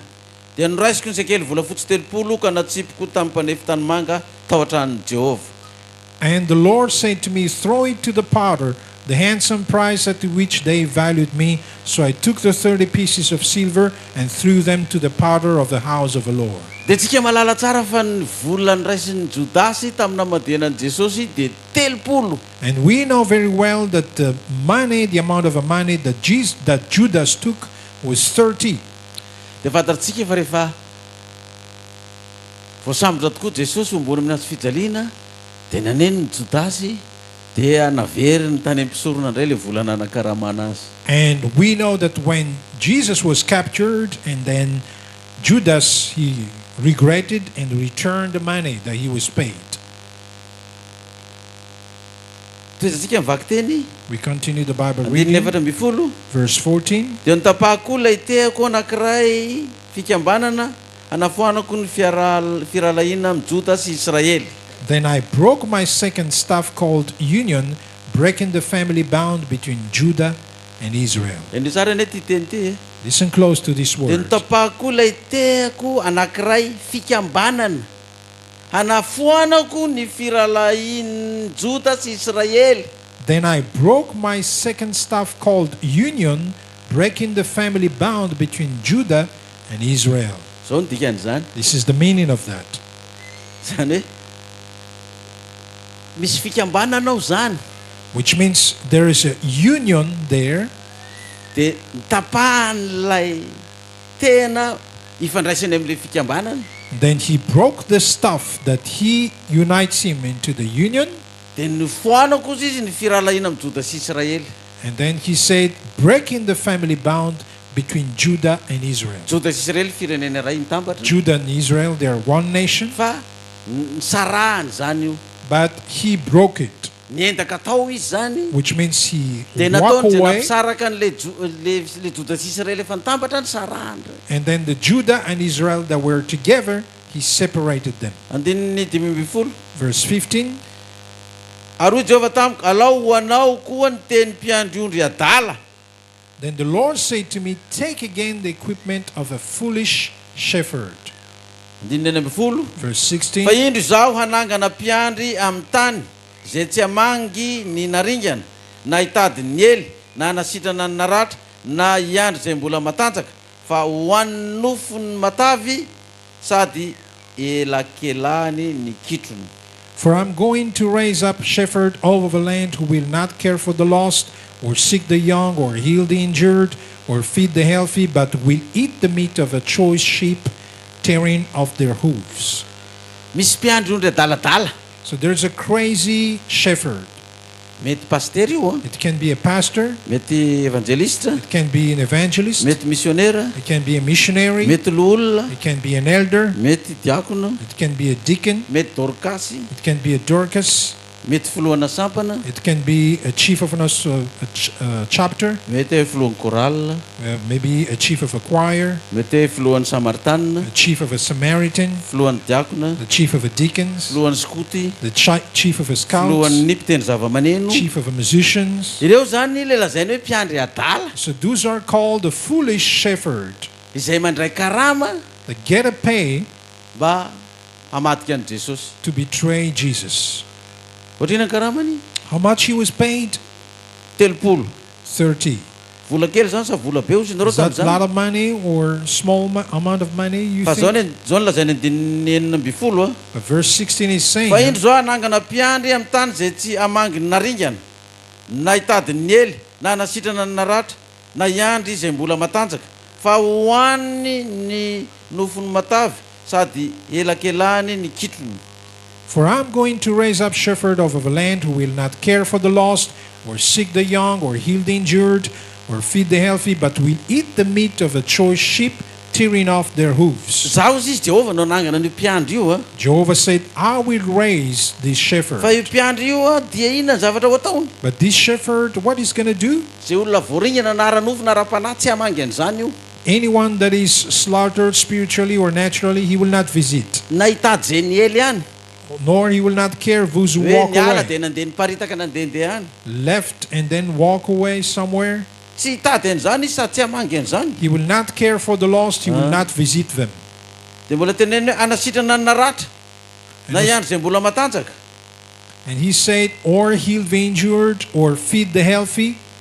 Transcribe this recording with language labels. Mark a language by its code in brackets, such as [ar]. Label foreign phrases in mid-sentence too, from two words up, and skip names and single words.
[mg] Dia noraisiko ny sekely volafotsy 30 ka natsipiko tamin'ny mpanefy tany manga tao an-tranon'i Jehovah. [en] And the Lord said to me, throw it to the potter, the handsome price at which they valued me. So I took the 30 pieces of silver and threw them to the potter of the house of the Lord. [mg] Dia tsika malala tsara fa ny vola nyraisin'ny Jodasy tamin'ny namadehanan'i Jesosy dia 30. [en] And we know very well that the money, the amount of money that Judas took was 30. [mg] Dia fantatsika fa rehefa voasambotra tokoa Jesosy ombony amin'ny azy fijaliana dia naneny ny Jodasy dia navery ny tany ampisorona indray le vola nanakaramana azy. [en] And we know that when Jesus was captured, and then Judas, he regretted and returned the money that he was paid. [mg] Toezatsika mivaky teny [en] We continue the Bible [mg] andininy [en] reading. [mg] efatra amby folo. [en] Verse 14. [mg] Dia nitapahako ilay tehako anankiray fikambanana anafoanako ny firalahiana amin'ny Juda sy Israely. [en] Then I broke my second staff called union, breaking the family bound between Judah and Israel. [mg] Endry tsara ny ty teny ty. [en] Listen close to this [mg] dia [en] word. [mg] notapahako ilay tehako anankiray fikambanana hanafoanako ny firalahin Jota sy Israely. [en] Then I broke my second staff called union, breaking the family bound between Judah and Israel. [mg] Zao ny dikan'izany. [en] This is the meaning of that. [mg] Zany hoe misy fikambanana ao zany. [en] Which means there is a union there. [mg] Dia nitapahan'ilay tena ifandraisany amin'ilay fikambanana. [en] Then he broke the staff that he unites him into the union. [mg] Dia nifoanako izy ny firalahina amin'ny Jota sy Israely. [en] And then he said, breaking the family bound between Judah and Israel. [mg] Jota sy Israely firenena iray mitambatra. [en] Judah and Israel, they are one nation. [mg] Fa nisarahany zany io. [en] But he broke it, [mg] Niendaka tao izy zany. [en] which means he [mg] Dia [en] walked [mg] nataony zay [en] away. [mg] nampisaraka an'ilay Jota sy Israely efa nitambatra nisarahany. [en] And then the Judah and Israel that were together, he separated them. [mg] Andininy 15. [en] Verse 15. [mg] Ary Jehova tamiko, alao ho anao koa ny teny mpiandry adala. [en] Then the Lord said to me, take again the equipment of a foolish shepherd. [mg] Andininy 15. [en] Verse [mg] Fa [en] 16. [mg] indro zaho hanangana mpiandry amin'ny tany zay tsy hamangy ny naringana na hitady ny ely na hanasitrana ny naratra na hiandry zay mbola matanjaka fa ho an'ny nofony matavy sady elakelany ny kitrony. [en] For I'm going to raise up a shepherd all over the land who will not care for the lost, or seek the young, or heal the injured, or feed the healthy, but will eat the meat of a choice sheep, tearing off their hooves. [mg] Misy mpiandry ondry adaladala. [en] So there's a crazy shepherd. [mg] Mety paster io a, [en] It can be a pastor, [mg] mety evangelista, [en] it can be an evangelist, [mg] mety missionnaire, [en] it can be a missionary, [mg] mety loolona, [en] it can be an elder, [mg] mety diakono, [en] it can be a deacon, [mg] mety dorkasy, [en] it can be a Dorcas, [mg] mety filohana sampana, [en] it can be a chief of a chapter, [mg] mety filohan'ny chorale, [en] maybe a chief of a choir, [mg] mety filohan'ny samaritanina, [en] a chief of a Samaritan, [mg] filohan'ny diakona, [en] the chief of a deacons, [mg] filohan'ny skoty, [en] the chief of a scouts, [mg] filohan'ny nipiteny zava-maneno. [en] chief of a musicians. [mg] Ireo zany le lazainy hoe mpiandry adala [en] So those are called the foolish shepherd. [mg] izay mandray karama [en] They get a pay [mg] mba hamadika an'i Jesosy. [en] to betray Jesus. [mg] Ohatrina karamany [en] How much he was paid? 30. 30. [mg] Vola kely zany sa vola be ozy nareo [en] Is that a lot [mg] tamin'izany. [en] of money or small amount of money, you [mg] Fa zao [en] think? [mg] zao lazainy andininy enina amby folo a. [en] But verse 16 is saying, [mg] Fa indro zao hanangana mpiandry amin'ny tany zay tsy hamangy ny naringana na hitady ny ely na hanasitrana ny naratra na hiandry zay mbola matanjaka fa hohaniny ny nofony matavy sady elakelany ny kitrony. [en] for I'm going to raise up shepherd over the land who will not care for the lost, or seek the young, or heal the injured, or feed the healthy, but will eat the meat of a choice sheep, tearing off their hooves. [mg] Zaho izy Jehova no hanangana io mpiandry io a. [en] Jehovah said, I will raise this [mg] Fa [en] shepherd. [mg] io mpiandry io a dia inona ny zavatra ho ataony? [en] But this shepherd, what is going to do? [mg] Zay olona voaringana na ara-nofo na ara-panahy tsy hamangy an'izany io. [en] Anyone that is slaughtered spiritually or naturally, he will not visit, [mg] Na hitady zay ny ely ihany. [en] nor he will not care those who [mg] Hoe [en] walk [mg] niala [en] away, [mg] dia nandeha niparitaka nandehandeha any. [en] left and then walk away somewhere. [mg] Tsy hitady an'izany izy sady tsy hamangy an'izany. [en] He will not care for the lost, he will not visit them. [mg] Dia mbola teneny hoe anasitrana ny naratra na [en] And [mg] hiandry zay mbola matanjaka. [en] And he said, or heal the injured, or feed the healthy.